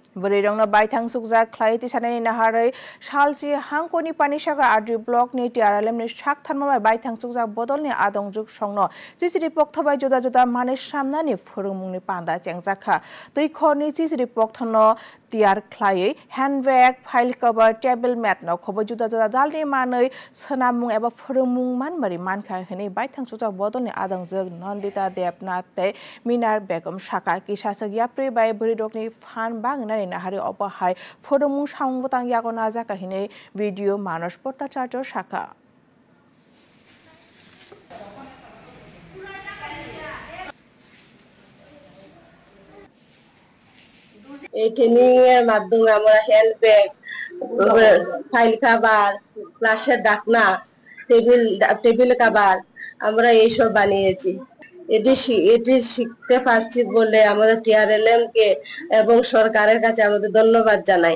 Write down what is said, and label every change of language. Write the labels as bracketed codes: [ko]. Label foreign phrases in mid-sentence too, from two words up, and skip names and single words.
[trp] Berirongno baithang sukjak khlai tisanani naharai salsi hangkoni panisaga adri block ni tiaralem ni sak thanma baithang sukjak bodol ni adongjuk songno CCTV poktabai juda juda mane samnani phurungmungni panda chengjaka tui khorni CCTV poktano tiar khlai [en] handbag file cover table mat [trp] no khobo juda juda dalni manei sonamung eba phurungmung manmari mankha hene baithang sukjak bodol ni adongjuk Nandita Debnath te Minar Begum Saka kisasak yapri bai buridokni fan bangna nahari opahai phurumung sangbotang yagona jakahine video manush portacharjo Saka [bn] এই ট্রেনিং এর মাধ্যমে আমরা [en] help bag file cover [bn] ক্লাসের ঢাকনা [en] table cover [bn] আমরা এইসব বানিয়েছি এটি শিখতে পারছি বলে আমাদের টিআরএলএম কে এবং সরকারের কাছে আমাদের ধন্যবাদ জানাই